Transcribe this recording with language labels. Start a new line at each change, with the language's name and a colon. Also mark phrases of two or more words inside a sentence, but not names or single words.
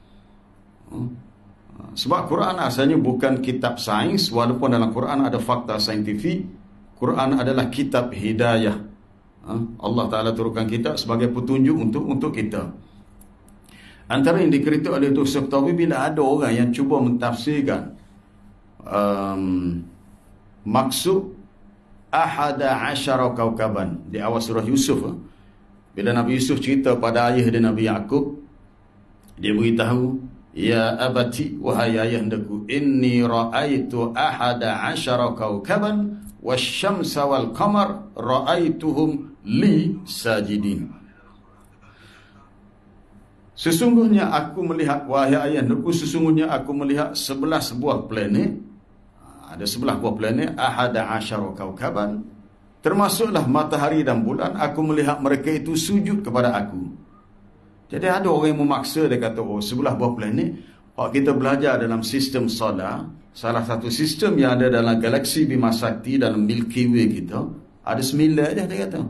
Malay: Sebab Quran asalnya bukan kitab sains, walaupun dalam Quran ada fakta saintifik. Quran adalah kitab hidayah. Allah Ta'ala turunkan kitab sebagai petunjuk untuk kita. Antara yang dikritik oleh Dr. Saktawi, bila ada orang yang cuba mentafsirkan maksud
Arabic: أحد عشر كوكبا
Malay: di awal surah Yusuf. Bila Nabi Yusuf cerita pada ayah dia Nabi Yaqub, dia beritahu,
Arabic: يا أبت,
Malay: wahai ayahandaku,
Arabic: إني رأيت أحد عشر كوكبا والشمس والقمر رأيتهم لي ساجدين.
Malay: Sesungguhnya aku melihat, wahai ayahandaku, sesungguhnya aku melihat 11 buah planet. Ada 11 buah planet,
Arabic: أحد عشر كوكبا,
Malay: termasuklah matahari dan bulan. Aku melihat mereka itu sujud kepada aku. Jadi ada orang yang memaksa, dia kata, 11 buah planet. Kalau kita belajar dalam sistem solar, salah satu sistem yang ada dalam galaksi Bima Sakti, dalam Milky Way kita, ada 9 je, dia kata.